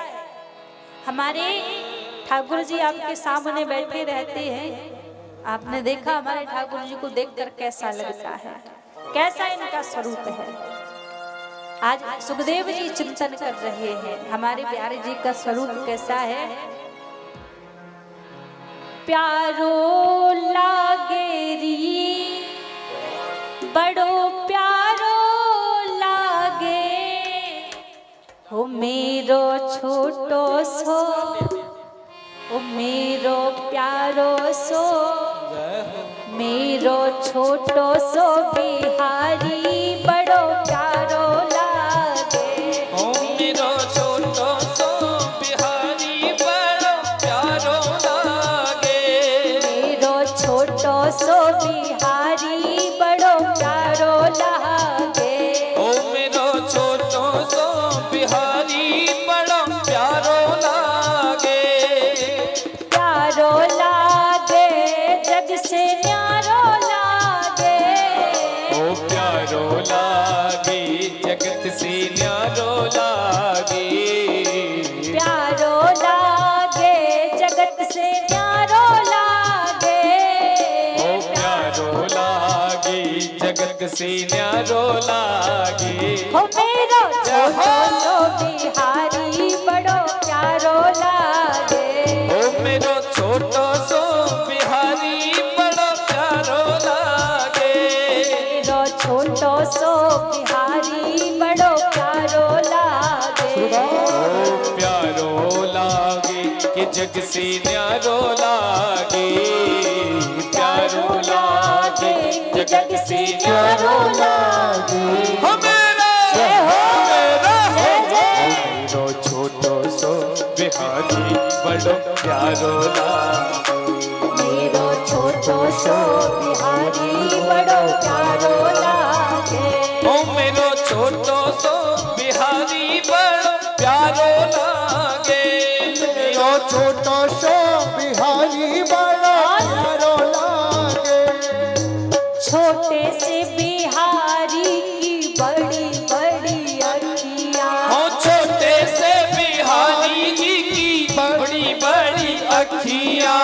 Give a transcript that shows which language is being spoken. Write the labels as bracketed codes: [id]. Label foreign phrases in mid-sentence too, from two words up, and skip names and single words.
[hi] हमारे ठाकुर जी आपके सामने बैठे रहते हैं, आपने देखा हमारे ठाकुर जी को देखकर कैसा लगता है, कैसा इनका स्वरूप है। आज सुखदेव जी चिंतन कर रहे हैं हमारे प्यारे जी का स्वरूप कैसा है। [bra] प्यारो लागेरी बड़ो प्यारो लागे हो मेरो छोटो सो, ओ मेरो प्यारो सो, मेरो छोटो सो बिहारी बड़ो प्यारो लागे। ओ मेरो छोटो सो बिहारी बड़ो प्यारो लागे, मेरो छोटो सो बिहारी बड़ो प्यारो लागे। ओ मेरो छोटो सो बिहारी बड़ो प्यारो लागे, प्यारो लागे जग से न्यारो लागे। ओ प्यारो लागे जगत से न्यारो लागे, प्यारो लागे जगत से न्यारो लागे। ओ प्यारो लागे जगत से न्यारो लागे। हो मेरो छोटो सो बिहारी बड़ो प्यारो लागे। ओ मेरो छोटो सो बिहारी बड़ो प्यारो लागे, मेरो छोटो सो बिहारी बड़ो प्यारो लागे। ओ प्यारो लागे कि जग से न्यारो लागे, प्यारो लागे कि जग से न्यारो लागे। हो मेरा मेरो छोटो सो बिहारी बड़ो प्यारो लागे, मेरो छोटो सो बिहारी बड़ो प्यारो लागे। ओ मेरो छोटो सो बिहारी बड़ो प्यारो लागे, मेरो छोटो सो बिहारी बड़ा प्यारो लागे। [hi] छोटे से बिहारी की बड़ी बड़ी अखियाँ। हो छोटे से बिहारी जी की बड़ी बड़ी अखियाँ,